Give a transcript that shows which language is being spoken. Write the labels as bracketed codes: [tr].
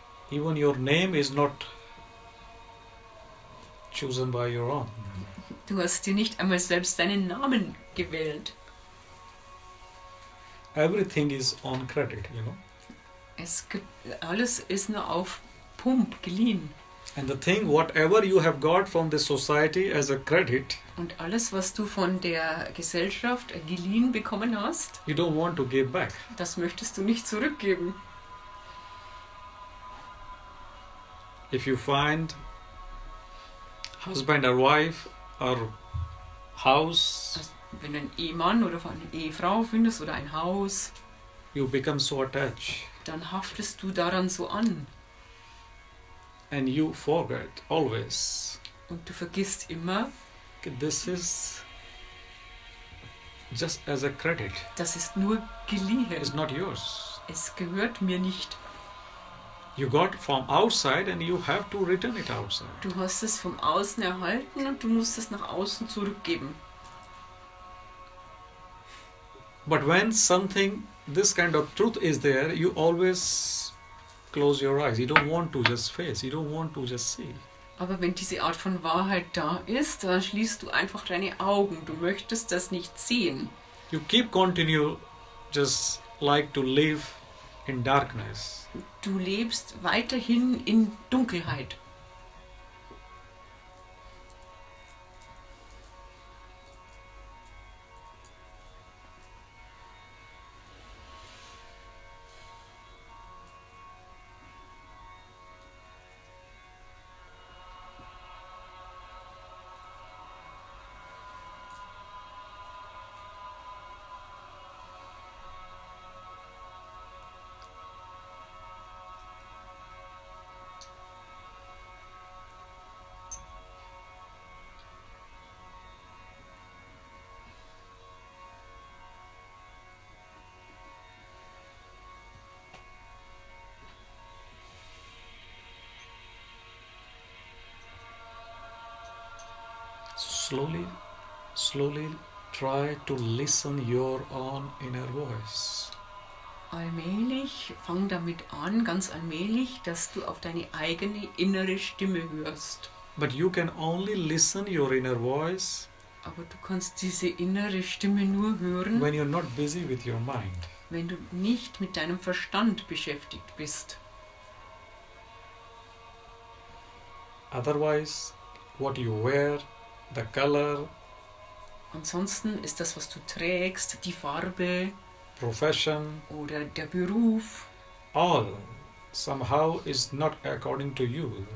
[en] Even your name is not chosen by your own. [de] Du hast dir nicht einmal selbst deinen Namen gewählt. [en] Everything is on credit, you know. [de] Alles ist nur auf Pump geliehen. [en] And the thing, whatever you have got from the society as a credit, [de] Und alles, was du von der Gesellschaft geliehen bekommen hast, [en] you don't want to give back. [de] das möchtest du nicht zurückgeben. [en] If you find husband or wife or house, [de] Also, wenn du einen Ehemann oder eine Ehefrau findest oder ein Haus, [en] you become so attached [de] dann haftest du daran so an. [en] and you forget always. [de] Und du vergisst immer, [en] This is just as a credit. [de] das ist nur geliehen. [en] It's not yours. [de] Es gehört mir nicht. [en] You got from outside and you have to return it outside. [de] Du hast es vom Außen erhalten und du musst es nach außen zurückgeben. [en] But when something, this kind of truth is there, you always close your eyes. You don't want to just face. You don't want to just see. [de] Aber wenn diese Art von Wahrheit da ist, dann schließt du einfach deine Augen. Du möchtest das nicht sehen. [en] You keep continue just like to live in darkness. [de] Du lebst weiterhin in Dunkelheit. [en] slowly try to listen your own inner voice. [de] Allmählich, fang damit an, ganz allmählich, dass du auf deine eigene innere Stimme hörst. [en] But you can only listen your inner voice [de] Aber du kannst diese innere Stimme nur hören, [en] when you're not busy with your mind. [de] wenn du nicht mit deinem Verstand beschäftigt bist. [en] Otherwise, what you wear, the color, [de] Ansonsten ist das, was du trägst, die Farbe [en] profession, [de] oder der Beruf, [en] all somehow is not according to you.